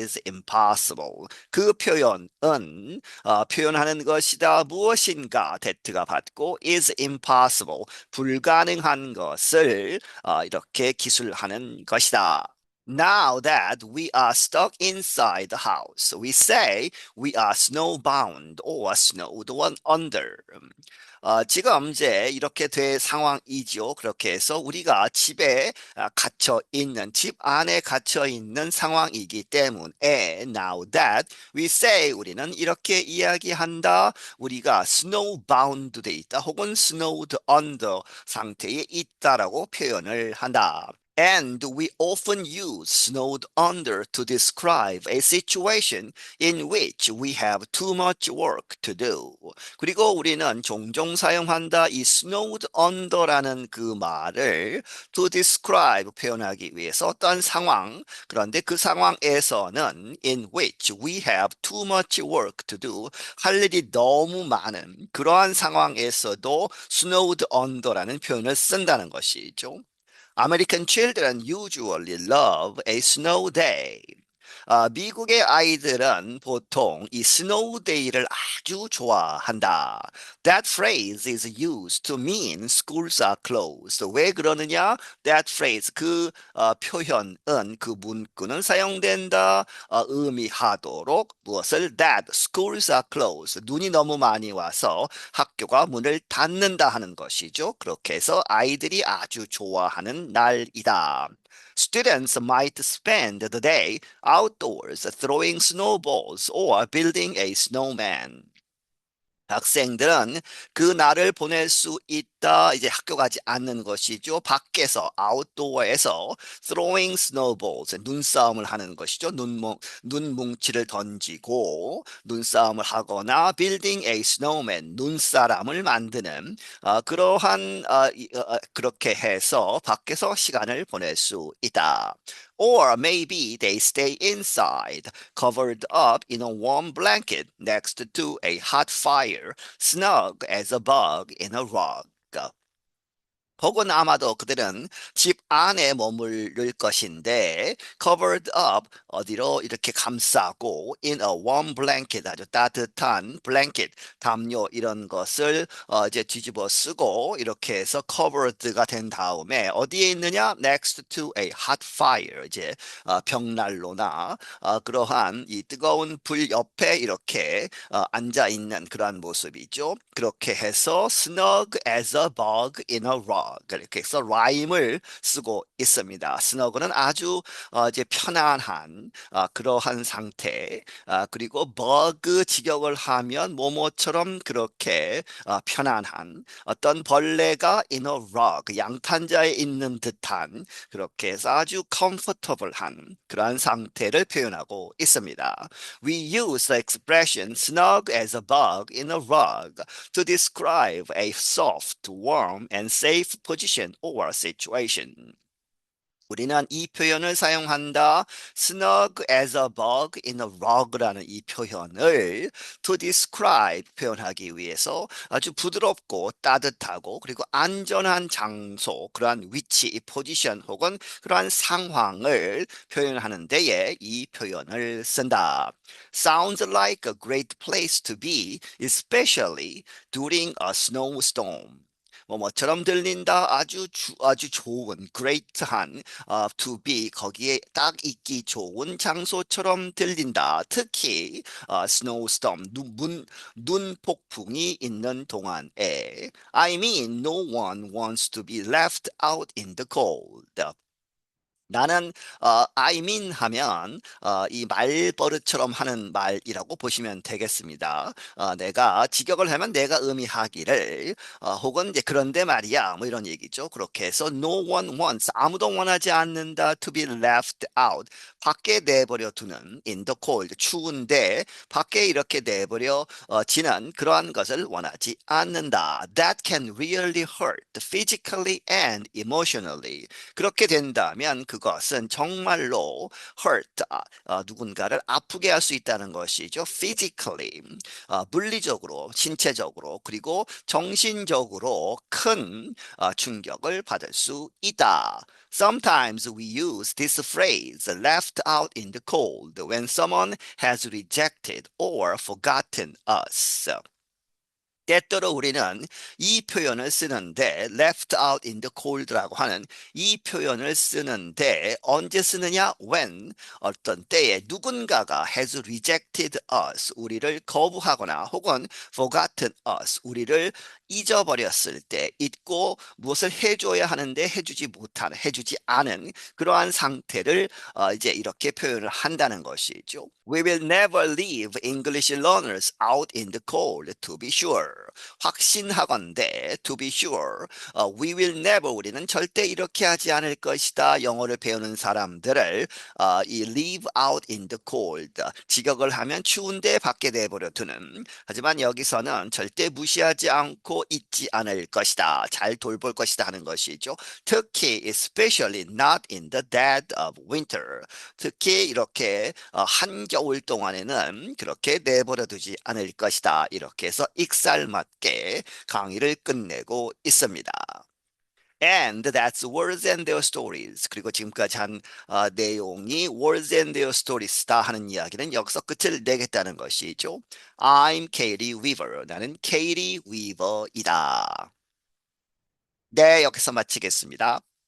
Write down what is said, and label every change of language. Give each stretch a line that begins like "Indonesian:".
English: is impossible.
Korean: 그 표현은 표현하는 것이다. 무엇인가 that가 받고
English: is impossible.
Korean: 불가능한 것을 이렇게 기술하는 것이다.
English: Now that we are stuck inside the house, we say we are snowbound or snowed under.
Korean: 지금 이제 이렇게 될 상황이죠. 그렇게 해서 우리가 집에 갇혀 있는, 집 안에 갇혀 있는 상황이기 때문에
English: now that we say
Korean: 우리는 이렇게 이야기한다. 우리가 snowbound 돼 있다 혹은 snowed under 상태에 있다라고 표현을 한다.
English: And we often use snowed under to describe a situation in which we have too much work to do.
Korean: 그리고 우리는 종종 사용한다 이 snowed under라는 그 말을
English: to describe
Korean: 표현하기 위해서 어떤 상황 그런데 그 상황에서는
English: in which we have too much work to do
Korean: 할 일이 너무 많은 그러한 상황에서도 snowed under라는 표현을 쓴다는 것이죠.
English: American children usually love a snow day.
Korean: 미국의 아이들은 보통 이 snow day를 아주 좋아한다.
English: That phrase is used to mean schools are closed.
Korean: 왜 그러느냐?
English: That phrase,
Korean: 그 표현은, 그 문구는 사용된다. 의미하도록 무엇을?
English: That schools are closed.
Korean: 눈이 너무 많이 와서 학교가 문을 닫는다 하는 것이죠. 그렇게 해서 아이들이 아주 좋아하는 날이다.
English: Students might spend the day outdoors throwing snowballs or building a snowman.
Korean: 학생들은 그 날을 보낼 수 있다. 이제 학교 가지 않는 것이죠. 밖에서, 아웃도어에서
English: throwing snowballs,
Korean: 눈싸움을 하는 것이죠. 눈뭉치를 던지고 눈싸움을 하거나
English: building a snowman,
Korean: 눈사람을 만드는 그러한 그렇게 해서 밖에서 시간을 보낼 수 있다.
English: Or maybe they stay inside, covered up in a warm blanket next to a hot fire, snug as a bug in a rug.
Korean: 혹은 아마도 그들은 집 안에 머무를 것인데
English: covered up
Korean: 어디로 이렇게 감싸고
English: in a warm blanket
Korean: 아주 따뜻한 blanket 담요 이런 것을 이제 뒤집어 쓰고 이렇게 해서 covered가 된 다음에 어디에 있느냐
English: next to a hot fire
Korean: 이제 벽난로나 그러한 이 뜨거운 불 옆에 이렇게 앉아 있는 그러한 모습이죠. 그렇게 해서
English: snug as a bug in a rug
Korean: 이렇게 해서 라임을 쓰고 있습니다. snug는 아주 이제 편안한 그러한 상태 그리고 bug 직역을 하면 뭐뭐처럼 그렇게 편안한 어떤 벌레가
English: in a rug
Korean: 양탄자에 있는 듯한 그렇게 해서 아주 comfortable한 그러한 상태를 표현하고 있습니다.
English: We use the expression snug as a bug in a rug to describe a soft, warm, and safe position or situation.
Korean: 우리는 이 표현을 사용한다.
English: snug as a bug in a rug
Korean: 라는 이 표현을
English: to describe
Korean: 표현하기 위해서 아주 부드럽고 따뜻하고 그리고 안전한 장소, 그러한 위치, 이 포지션 혹은 그러한 상황을 표현하는 데에 이 표현을 쓴다.
English: Sounds like a great place to be, especially during a snowstorm.
Korean: 뭐처럼 들린다 아주 좋은 great한
English: to be
Korean: 거기에 딱 있기 좋은 장소처럼 들린다 특히 snowstorm 눈 폭풍이 있는 동안에
English: I mean no one wants to be left out in the cold.
Korean: 나는
English: I mean
Korean: 하면 이 말버릇처럼 하는 말이라고 보시면 되겠습니다. 내가 직역을 하면 내가 의미하기를 혹은 이제 그런데 말이야 뭐 이런 얘기죠. 그렇게 해서
English: no one wants
Korean: 아무도 원하지 않는다
English: to be left out
Korean: 밖에 내버려 두는
English: in the cold
Korean: 추운데 밖에 이렇게 내버려 지는 그러한 것을 원하지 않는다.
English: That can really hurt physically and emotionally.
Korean: 그렇게 된다면 그 그것은 정말로 hurt, 누군가를 아프게 할 수 있다는 것이죠. physically, 물리적으로, 신체적으로, 그리고 정신적으로 큰 충격을 받을 수 있다.
English: Sometimes we use this phrase left out in the cold when someone has rejected or forgotten us.
Korean: 때때로 우리는 이 표현을 쓰는데
English: left out in the cold
Korean: 라고 하는 이 표현을 쓰는데 언제 쓰느냐? when 어떤 때에 누군가가
English: has rejected us
Korean: 우리를 거부하거나 혹은
English: forgotten us
Korean: 우리를 잊어버렸을 때 잊고 무엇을 해줘야 하는데 해주지 않은 그러한 상태를 이제 이렇게 표현을 한다는 것이죠.
English: We will never leave English learners out in the cold to be sure.
Korean: 확신하건대
English: to be sure. We will never
Korean: 우리는 절대 이렇게 하지 않을 것이다. 영어를 배우는 사람들을 이
English: leave out in the cold
Korean: 직역을 하면 추운데 밖에 내버려 두는 하지만 여기서는 절대 무시하지 않고 잊지 않을 것이다. 잘 돌볼 것이다 하는 것이죠. 특히
English: especially not in the dead of winter.
Korean: 특히 이렇게 한겨울 동안에는 그렇게 내버려 두지 않을 것이다. 이렇게 해서 익살맞게 강의를 끝내고 있습니다.
English: And that's words and their stories.
Korean: 그리고 지금까지 한 내용이
English: words and their stories
Korean: 다 하는 이야기는 여기서 끝을 내겠다는 것이죠.
English: I'm Katie Weaver.
Korean: 나는 Katie Weaver이다. 네, 여기서 마치겠습니다.